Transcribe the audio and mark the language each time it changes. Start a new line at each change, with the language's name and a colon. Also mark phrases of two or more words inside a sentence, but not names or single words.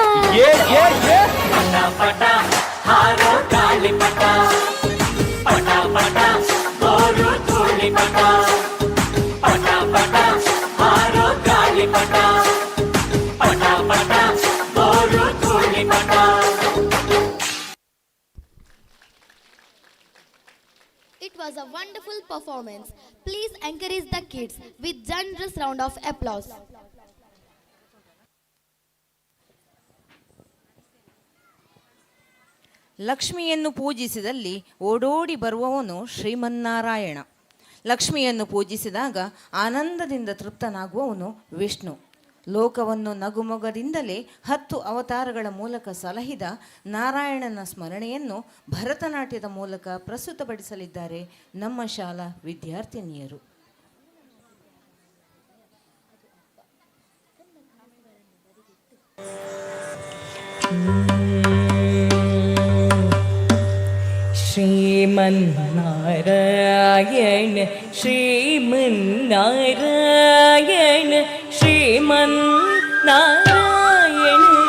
Kannada: ಪಟ ಪಟ ಹಾರೋ ಗಾಳಿಪಟ ಪಟ ಪಟ ಗೋರು ಧೂಳಿಪಟ ಪಟ ಪಟ ಹಾರೋ ಗಾಳಿಪಟ ಪಟ ಪಟ ಗೋರು ಧೂಳಿಪಟ.
English: It was a wonderful performance. Please encourage the kids with generous round of applause.
Kannada: ಲಕ್ಷ್ಮಿಯನ್ನು ಪೂಜಿಸಿದಲ್ಲಿ ಓಡೋಡಿ ಬರುವವನು ಶ್ರೀಮನ್ನಾರಾಯಣ. ಲಕ್ಷ್ಮಿಯನ್ನು ಪೂಜಿಸಿದಾಗ ಆನಂದದಿಂದ ತೃಪ್ತನಾಗುವವನು ವಿಷ್ಣು. ಲೋಕವನ್ನು ನಗುಮೊಗದಿಂದಲೇ 10 ಅವತಾರಗಳ ಮೂಲಕ ಸಲಹಿದ ನಾರಾಯಣನ ಸ್ಮರಣೆಯನ್ನು ಭರತನಾಟ್ಯದ ಮೂಲಕ ಪ್ರಸ್ತುತಪಡಿಸಲಿದ್ದಾರೆ ನಮ್ಮ ಶಾಲಾ ವಿದ್ಯಾರ್ಥಿನಿಯರು. श्रीमन्नारायण श्रीमन्नारायण श्रीमन्नारायण